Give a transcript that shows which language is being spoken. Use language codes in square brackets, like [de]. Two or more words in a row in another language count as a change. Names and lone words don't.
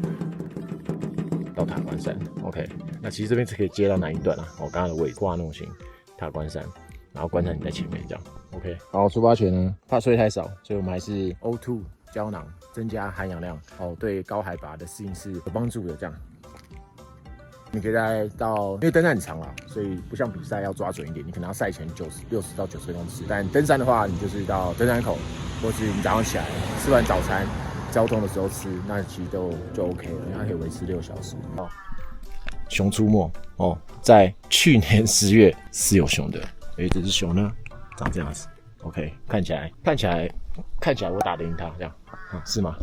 [zh] 到塔關山 ，OK， 那其實這邊是可以接到南一段啊，我剛剛的位置，庫哈諾星、塔關山，然後關山你在前面這樣 ，OK。然後出發前呢，怕睡太少，所以我們還是 O2 膠囊增加含氧量，對高海拔的適應是有幫助的這樣。你可以到，因為登山很長啦，所以不像比賽要抓準一點，你可能要賽前60到90公尺，但登山的話，你就是到登山口，或是你早上起來吃完早餐。交通的時候吃，那其實就 OK 了，因為它可以維持6小時。熊出沒在去年10月是有熊的，這只熊呢長這樣子 ，OK， 看起來我打得贏它，這樣是嗎？